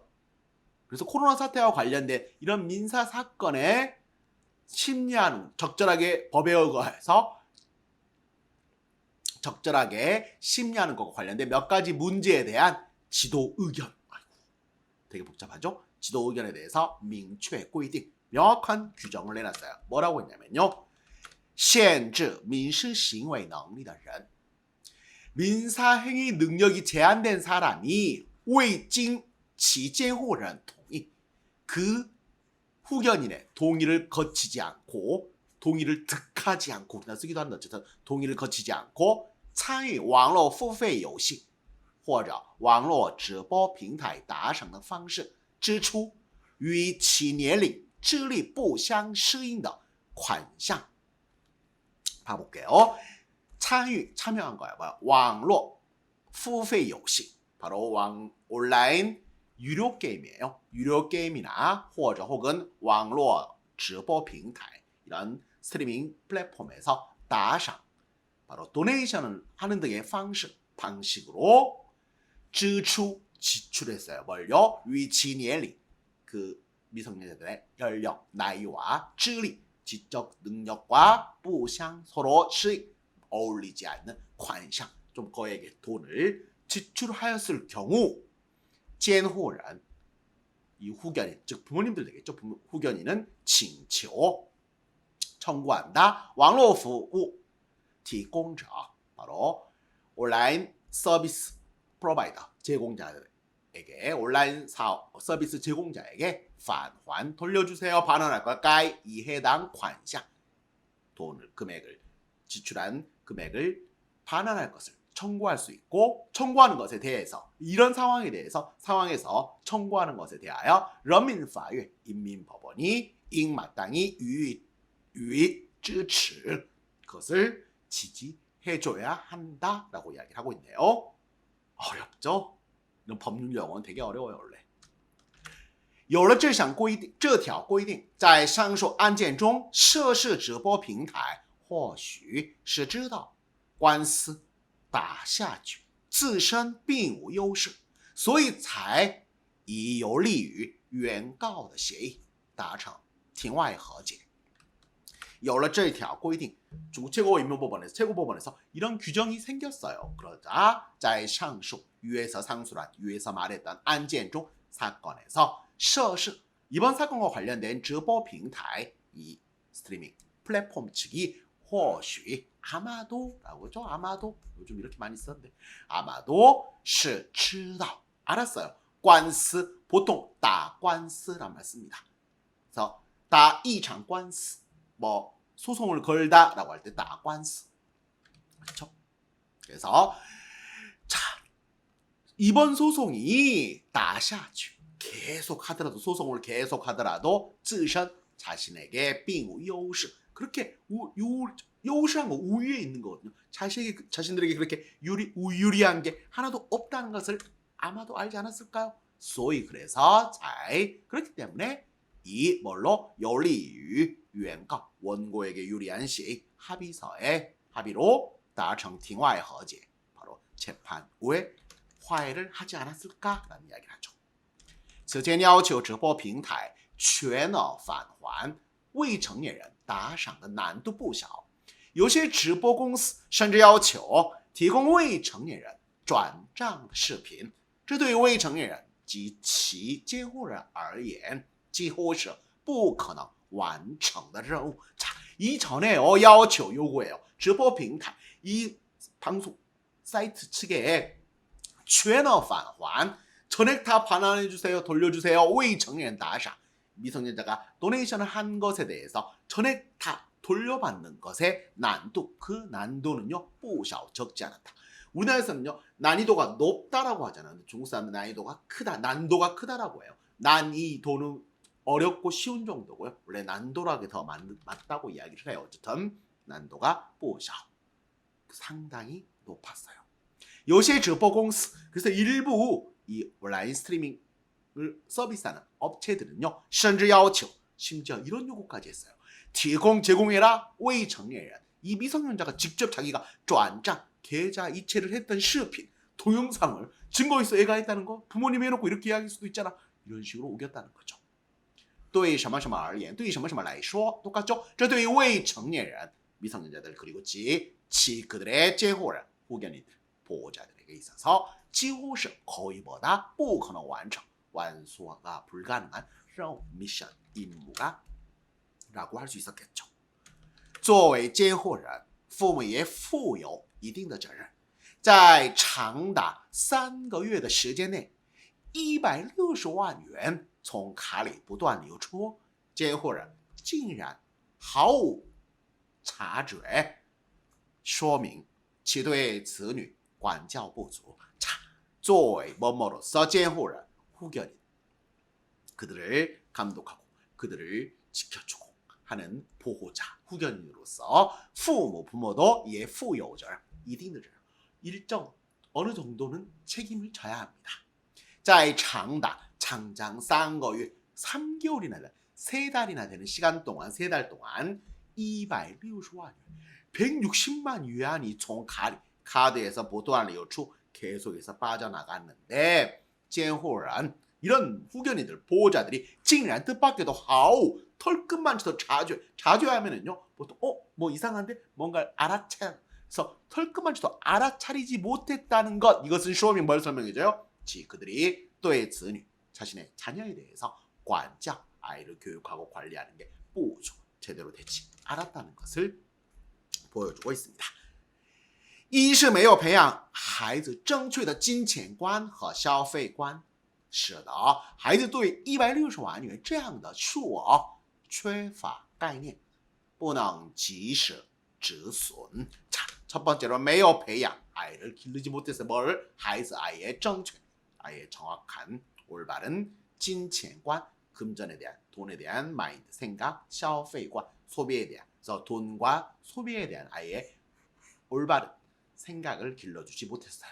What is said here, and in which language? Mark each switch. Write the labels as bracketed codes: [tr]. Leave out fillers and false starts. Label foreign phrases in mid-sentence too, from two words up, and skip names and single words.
[ko] 그래서 코로나 사태와 관련된 이런 민사 사건에 심리하는 적절하게 법에 의거해서 적절하게 심리하는 것과 관련된 몇 가지 문제에 대한 지도 의견. 아이고, 되게 복잡하죠? 지도 의견에 대해서 [zh] 明确规定 [ko] 명확한 규정을 내놨어요. 뭐라고 했냐면요. [zh] 限制民事行为能力的人 [ko] 민사행위 능력이 제한된 사람이 [zh] 未经其监护人同意 [ko] 그 후견인의 동의를 거치지 않고 동의를 득하지 않고 그냥 쓰기도 하는데 어쨌든 동의를 거치지 않고 [zh] 参与网络付费游戏或者网络直播平台打赏的方式支出与其年龄智力不相适应的款项 [ko] 봐볼게요. 참여한 거야. 뭐야? [zh] 网络付费游戏 [ko] 바로 온라인 유료 게임이에요. 유료 게임이나 혹은 [zh] 网络直播平台 [ko] 이런 스트리밍 플랫폼에서 打赏 바로 도네이션을 하는 등의 방식으로 支出 지출했어요. 뭘요? 위치 年龄 그 미성년자들의 연령, 나이와 智力 지적 능력과 不相 서로 어울리지 않는 款项 좀 거액의 돈을 지출하였을 경우 监护人 이 후견인 즉 부모님들 되겠죠. 후견인은 请求 청구한다. [zh] 网络服务提供者 [ko] 바로 온라인 서비스 프로바이더 제공자에게 온라인 사업 서비스 제공자에게 返还 돌려주세요. 반환할 것. 该이 해당 款项 돈을 금액을 지출한 금액을 반환할 것을 청구할 수 있고 청구하는 것에 대해서 이런 상황에서 청구하는 것에 대하여 人民法院 인민법원이 应마땅히 [zh] 予以支持 [ko] 그것을 지지해줘야 한다라고 이야기를 하고 있네요. 어렵죠? 이런 법률 용어는 되게 어려워요 원래. [zh] 有了这条规定在上述案件中涉事直播平台或许是知道官司打下去自身并无优势所以才以有利于原告的协议达成庭外和解 有了这条规定 [ko] 중국 최고법원에서 이런 규정이 생겼어요. 그러자 [zh] 在上述 [ko] 위에서 상수란 위에서 말했던 案件 중 사건에서 涉事 이번 사건과 관련된 [zh] 直播平台 [ko] 이 스트리밍 플랫폼 측이 或许 아마도라고 하죠. 아마도 요즘 이렇게 많이 쓰는데 아마도 [zh] 是知道 [ko] 알았어요. 官司 보통 [zh] 打官司 [ko] 란 말 씁니다. 그래서 [zh] 打一场官司 [ko] 뭐 소송을 걸다라고 할 때 [zh] 打官司 [ko] 그렇죠? 그래서 자 이번 소송이 打下去 계속 하더라도 소송을 계속 하더라도 自身 자신에게 [zh] 并无优势 [ko] 그렇게 优势한 거 우위에 있는 거거든요. 자신들에게 그렇게 유리한 게 하나도 없다는 것을 아마도 알지 않았을까요? 소위 그래서 잘 그렇기 때문에 이 뭘로 [zh] 有利于原告 [ko] 원고에게 유리한 시 합의서에 합의로 [zh] 达成庭外和解 [ko] 바로 재판 후에 화해를 하지 않았을까라는 이야기를 하죠. [zh] 此前要求直播平台全额返还未成年人打赏的难度不小，有些直播公司甚至要求提供未成年人转账的视频这对未成年人及其监护人而言几乎是不可能完成的任务. [ko] 자, 이 전에 要求 요거예요. [zh] 直播平台 [ko] 이 방송 사이트 측에 [zh] 全额返还 [ko] 전액 다 반환해 주세요. 돌려주세요. [zh] 未成年人打赏 [ko] 미성년자가 도네이션을 한 것에 대해서 전액 다 돌려받는 것의 난도, 그 난도는요, [zh] 不小 [ko] 적지 않았다. 우리나라에서는요, 난이도가 높다라고 하잖아요. 중국 사람은 난이도가 크다, 난도가 크다라고 해요. 난이도는 어렵고 쉬운 정도고요. 원래 난도라기 더 맞다고 이야기를 해요. 어쨌든 난도가 [zh] 不小 [ko] 상당히 높았어요. 요새 [zh] 直播公司 [ko] 그래서 일부 이 온라인 스트리밍을 서비스하는 업체들은요, [zh] 甚至要求 [ko] 심지어 이런 요구까지 했어요. 提供 제공해라 未成年人 이 미성년자가 직접 자기가 转账 계좌 이체를 했던 视频 동영상을 증거 있어 애가 했다는 거 부모님이 해놓고 이렇게 이야기할 수도 있잖아. 이런 식으로 우겼다는 거죠. [zh] 对什么什么而言对什么什么来说 똑같죠? 这对于未成年人 [ko] 미성년자들 그리고 지 그들의 监护人 후견인들 보호자들에게 있어서 [zh] 几乎是 [ko] 거의보다 [zh] 不可能完成 [ko] 완수가 불가능한 任务 미션 임무가 라고 할 수 있었겠죠. [zh] 作为监护人父母也负有一定的责任在长达3个月的时间内 160万元从卡里不断流出监护人竟然毫无察觉说明其对子女管教不足 자, 作为뭐뭐로서监护人 [ko] 후견인 그들을 감독하고 그들을 지켜주고 하는 보호자 후견인으로서 [zh] 父母 [ko] 부모도 예 [zh] 负有责任 이定的责任 [ko] 일정 어느 정도는 책임을 져야 합니다. [zh] 在长达 [ko] 장장 3个月 3개월이나 되는 3달이나 되는 시간 동안 3달 동안 260만 yuan 160만 yuan이 총 카드에서 보도한 流出 계속해서 빠져나갔는데 监护人 이런 후견인들 보호자들이 竟然 뜻밖에도 하오 털끝만치도 자주하면은요 보통 뭐 이상한데 뭔가 알아차려서 털끝만치도 알아차리지 못했다는 것 이것은 쇼밍 뭘 설명해줘요? 그들이 또의 子女 자신의 자녀에 대해서 管教 아이를 교육하고 관리하는 게 不足 제대로 되지 않았다는 것을 보여주고 있습니다. [zh] 一是没有培养孩子正确的金钱观和消费观使得孩子对160万元这样的数额缺乏概念不能及时止损 [ko] 자, 첫 번째로 [zh] 没有培养 [ko] 아이를 기르지 못해서 뭘? 孩子 아이의 정책 아이의 정확한 올바른 金钱观 금전에 대한 돈에 대한 마인드 생각 消费观 소비에 대한 그래서 돈과 소비에 대한 아이의 올바른 생각을 길러주지 못했어요.